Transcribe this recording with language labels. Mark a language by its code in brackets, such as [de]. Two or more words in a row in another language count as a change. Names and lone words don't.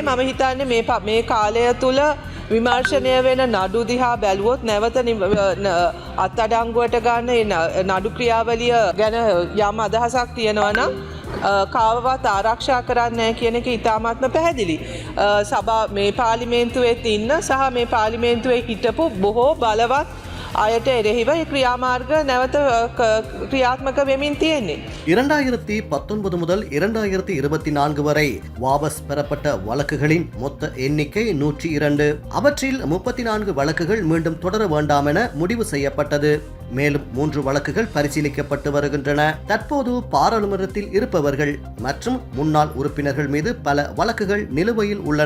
[si] මම හිතන්නේ මේ කාලය තුල විමර්ශනය වෙන නඩු දිහා බැලුවොත් නැවත අත්අඩංගුවට ගන්න නඩු ක්‍රියාවලිය ගැන යම් අදහසක් තියෙනවා නම් කාවවත් ආරක්ෂා කරන්නේ නැහැ කියන එක ඉතාමත්ම පැහැදිලි. මේ පාර්ලිමේන්තුවේ ඉන්න සහ මේ පාර්ලිමේන්තුවේ හිටපු බොහෝ බලවත් අයට එරෙහිව ක්‍රියාමාර්ග නැවත ක්‍රියාත්මක වෙමින් තියෙන්නේ. [ta] 2019 முதல் 2024 வரை வாபஸ் பெறப்பட்ட வழக்குகளின் மொத்த எண்ணிக்கை 102. அவற்றில் 34 வழக்குகள் மீண்டும் தொடர வேண்டாம் என முடிவு செய்யப்பட்டது. மேலும் 3 வழக்குகள் பரிசீலிக்கப்பட்டு வருகின்றன. தற்போது பாராளுமன்றத்தில் இருப்பவர்கள் மற்றும் முன்னாள் உறுப்பினர்கள் மீது பல வழக்குகள் நிலுவையில் உள்ளன.